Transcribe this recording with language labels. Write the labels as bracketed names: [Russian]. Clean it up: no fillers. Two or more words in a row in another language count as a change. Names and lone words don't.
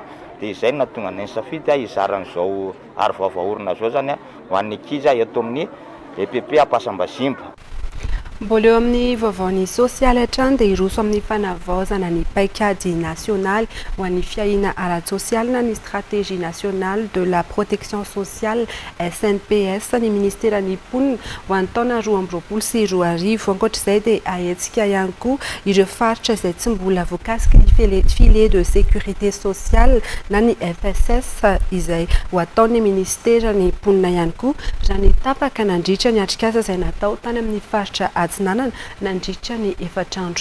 [Malagasy] Dia izay no nahatonga ny safidy izaran'izao aro vavaorona zao zany ho an'ny ankizy eto amin'ny EPP Ampasimbasimba. Mbola eo amin'ny vaovaony sosialy hatrany dia iroso amin'ny fanavaozana ny paikady nasionaly ho an'ny fiahina ara-tsosialy na ny [French] stratégie nationale de la protection sociale [Malagasy] SNPS ny ministeran'ny mponina ho an'ny taona 2020. Ankoatr'izay dia ahetsika ihany koa ireo faritra izay tsy mbola voakasika ny [French] filet de sécurité sociale [Malagasy] na ny FSS izay ho ataon'ny ministeran'ny mponina ihany koa raha ny tapaka nandritra ny atrikasa izay natao tany amin'ny faritra Atsinanana nandritra ny efatrandro.